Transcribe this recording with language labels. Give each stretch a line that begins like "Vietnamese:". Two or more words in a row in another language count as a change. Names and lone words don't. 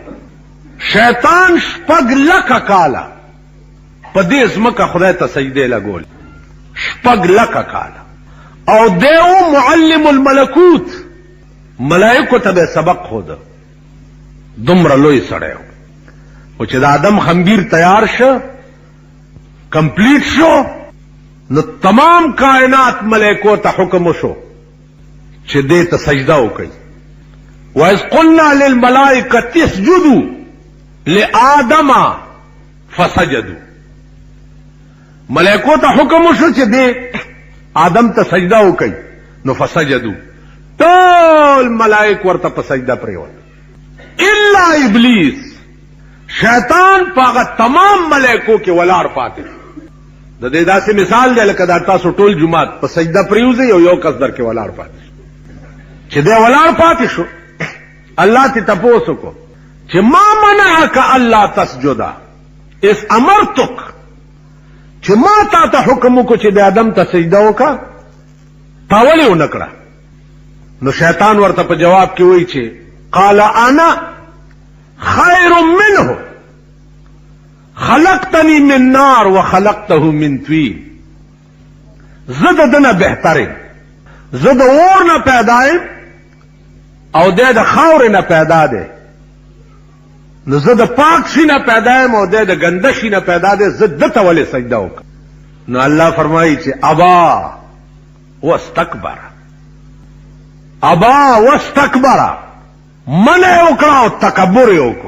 Pashto: شیطان 6,00,000 کاله په دې ځمکه خدای ته سجدې لګول، 6,00,000 کاله، او دیو
Arabic: معلم الملکوت،
Pashto: ملائکو ته به سبق خوده. دومره لوی سړی و. او چې د آدم خنبیر تیار شو، کمپلیٹ شو، نو تمام کائنات ملائکو ته حکم وشو چې دې ته سجده وکړي.
Arabic: وَإِذْ قُلْنَا لِلْمَلَائِكَةِ اسْجُدُوا لِآدَمَ فَسَجَدُوا.
Pashto: ملائکو ته حکم وشو چې دې آدم ته سجده وکړي، نو فسجدوا، ټول ملائک ورته په سجده پریوت
Arabic: الا ابلیس.
Pashto: شیطان پاغه تمام ملائکو کې ولاړ پاتې. د دې داسې مثال دی لکه دا تاسو ټول جمعات په سجده پریوځي او یو کس در کې ولاړ پاتې شو. چې دې ولاړ پاتې شو، الله ته تپوس وکړو چې
Arabic: ما منعک الا تسجد اس امرتک،
Pashto: چې ما تا ته حکم وکړو چې د آدم ته سجده وکړه، تا ولې ونه کړه؟ نو شیطان ورته په جواب کې وایي چې
Arabic: قال انا خیر منه خلقتنی من نار وخلقته من طین.
Pashto: زه د دنه بهترم، زه د اور نه پیدا یم او دی د خاورې نه پیدا دی. نو زه د پاک شي نه پیدا یم او دی د ګنده شي نه پیدا دی، زه دته ولې سجده وکړم؟ نو الله فرمایي چې
Arabic: ابا واستکبر، ابا واستکبر،
Pashto: منع یې وکړه او تکبر یې وکړو.